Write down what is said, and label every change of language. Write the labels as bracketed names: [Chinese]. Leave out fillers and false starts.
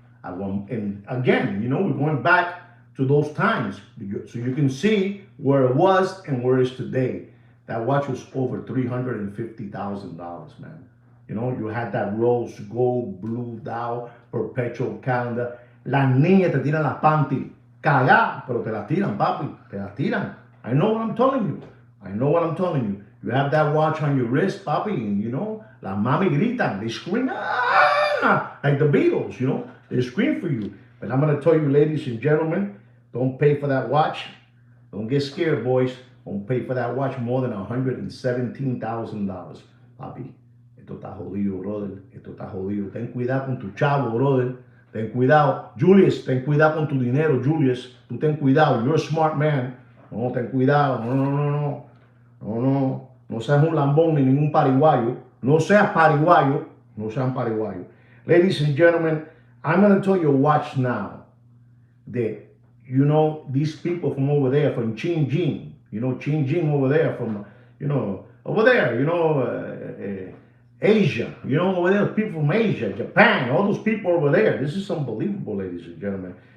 [English] And again, you know, we're going back to those times, so you can see where it was and where it is today. That watch was over $350,000, man. You know, you had that rose gold blue dial perpetual calendar. [Spanish] Las niñas te tiran las panty, cagá, pero te las tiran, papi, te las tiran. [English] I know what I'm telling you. I know what I'm telling you. You have that watch on your wrist, papi, and you know, la mami gritan, they scream, ah, like the Beatles, you know, they scream for you. But I'm going to tell you, ladies and gentlemen, don't pay for that watch. Don't get scared, boys. Don't pay for that watch more than $117,000. [Spanish] Papi, esto está jodido, brother. Esto está jodido. Ten cuidado con tu chavo, brother. Ten cuidado. Julius, ten cuidado con tu dinero, Julius. Tú ten cuidado. You're a smart man. No, ten cuidado. No, no, no, no. No, no. No seas un lambón ni ningún pariguayo. No seas pariguayo. No seas pariguayo. [English] Ladies and gentlemen, I'm going to tell you a watch now that, you know, these people from over there, from Xinjiang, you know, Xinjiang over there, from, you know, over there, you know, Asia, you know, over there, people from Asia, Japan, all those people over there. This is unbelievable, ladies and gentlemen.